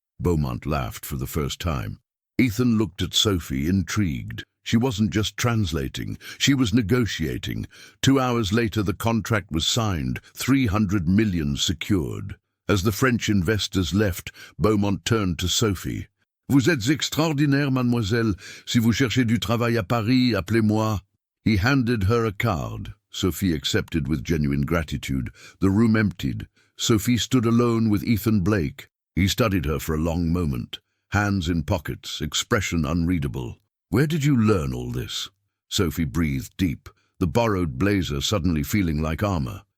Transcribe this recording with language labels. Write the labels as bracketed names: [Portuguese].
[English] Beaumont laughed for the first time. Ethan looked at Sophie, intrigued. She wasn't just translating, she was negotiating. 2 hours later, the contract was signed, 300 million secured. As the French investors left, Beaumont turned to Sophie. [French] "Vous êtes extraordinaire, mademoiselle. Si vous cherchez du travail à Paris, appelez-moi." [English] He handed her a card. Sophie accepted with genuine gratitude. The room emptied. Sophie stood alone with Ethan Blake. He studied her for a long moment, hands in pockets, expression unreadable. "Where did you learn all this?" Sophie breathed deep, the borrowed blazer suddenly feeling like armor.